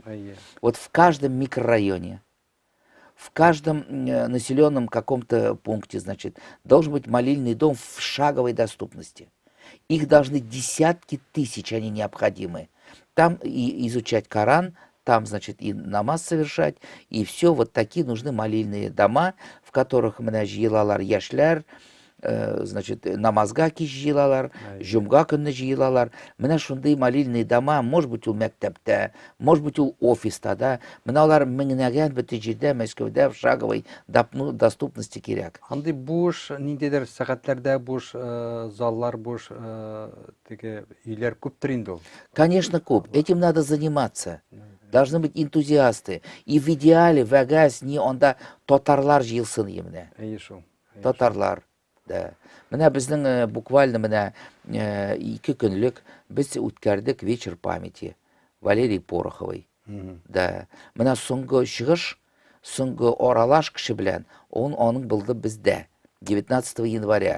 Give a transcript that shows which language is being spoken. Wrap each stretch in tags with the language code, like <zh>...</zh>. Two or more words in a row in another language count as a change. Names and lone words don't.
<ru>Вот в каждом микрорайоне, в каждом населенном каком-то пункте, значит, должен быть молильный дом в шаговой доступности. Их должны десятки тысяч, они необходимы. Там и изучать Коран, там, значит, и намаз совершать, и все. Вот такие нужны молильные дома, в которых</ru> <tt>менә җыелалар яшьләр,</tt> <ru>значит,</ru> <tt>намазга җыелалар, җомга көнне җыелалар. Менә шундый</tt> <ru>молильные дома, может быть,</ru> <tt>ул мәктәптә,</tt> <ru>может быть,</ru> <tt>ул офиста, да. Менә алар меңнәгән бөтен җирдә, Мәскәүдә</tt> <ru>в шаговой доступности</ru> <tt>кирәк. Андый буш, ниндидер сәгатьләрдә буш заллар, буш теге өйләр күптер инде ул. Конечно, күп.</tt> <ru>Этим надо заниматься. Должны быть энтузиасты. И в идеале,</ru> <tt>в агаз, не онда татарлар җыелсын менә. Әйе шул. Татарлар. Да. Менә безнең буквально менә 2 көнлек без үткәрдек</tt> <ru>вечер памяти</ru> <tt>Валерий Пороховой. Да. Менә соңгы чыгыш, соңгы аралаш кеше белән, аның булды бездә 19 января.</tt>